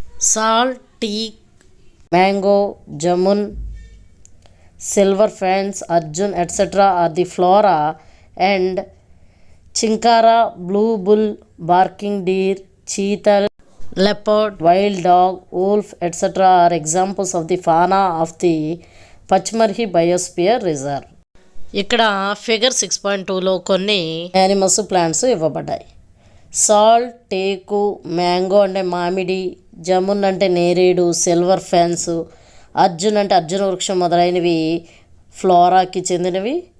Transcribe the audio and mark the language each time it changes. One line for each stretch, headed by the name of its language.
English: Sal, teak, mango, jamun, silver ferns, arjun etcetera are the flora and chinkara, blue bull, barking deer, chital, leopard, wild dog, wolf, etc. are examples of the fauna of the Pachmarhi biosphere reserve.
Telugu: ఇక్కడ figure 6.2లో కొన్ని animals, plants ఇవ్వబడ్డాయి. సాల్, టేకు, mango అంటే మామిడి, జమున్ అంటే నేరేడు, silver fence, Arjun అంటే అర్జున వృక్షం మొదలైనవి ఫ్లోరాకి చెందినవి.